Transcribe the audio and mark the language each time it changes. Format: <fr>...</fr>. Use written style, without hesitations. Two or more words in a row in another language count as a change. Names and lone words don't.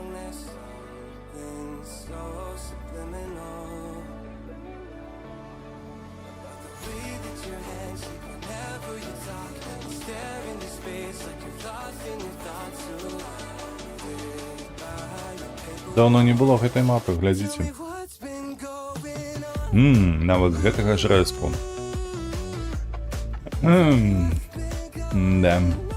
<en>There's something so subliminal. Way that your hands shake whenever you talk. You stare into space like you're lost in your thoughts. Surrounded by your paper.</en> <be>Давно не было гэтай мапы, глядзіце.</be> <en>What's been going on?</en> <be>Нават з гэтага ж рэспу. Да.</be>